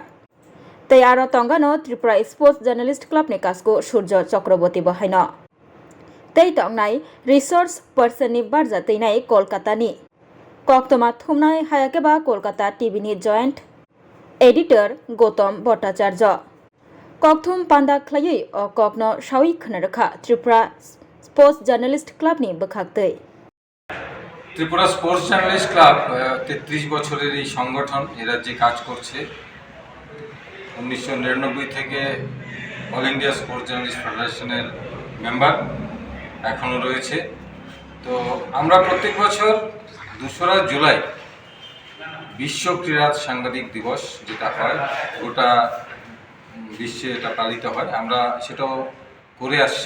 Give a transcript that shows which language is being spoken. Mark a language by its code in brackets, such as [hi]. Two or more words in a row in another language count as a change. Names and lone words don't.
[trp] तै आरो तंगानो त्रिपुरा स्पोर्ट्स जर्नलिस्ट क्लाबनि काजको सूर्य चक्रवर्ती बहायन तै तंनाय [en] resource personni [trp] बारजा तैनाय कलकातानि कक्तमा थुमनाय हायाकेबा कलकाता टीवीनि [en] joint editor [trp] गौतम भट्टाचार्य कक्थुम पान्दा खलायै ककनो सावि खनरखा त्रिपुरा स्पोर्ट्स जर्नलिस्ट क्लाबनि बखाक्तै [bn] ত্রিপুরা স্পোর্টস জার্নালিস্ট ক্লাব 33 বছরের এই সংগঠন এ রাজ্যে কাজ করছে। 1999 থেকে অল ইন্ডিয়া স্পোর্টস জার্নালিস্ট ফেডারেশনের মেম্বার এখনও রয়েছে। তো আমরা প্রত্যেক বছর 2রা জুলাই বিশ্ব ক্রীড়া সাংবাদিক দিবস যেটা হয় গোটা বিশ্বে এটা পালিত হয়, আমরা সেটাও করে আসছি।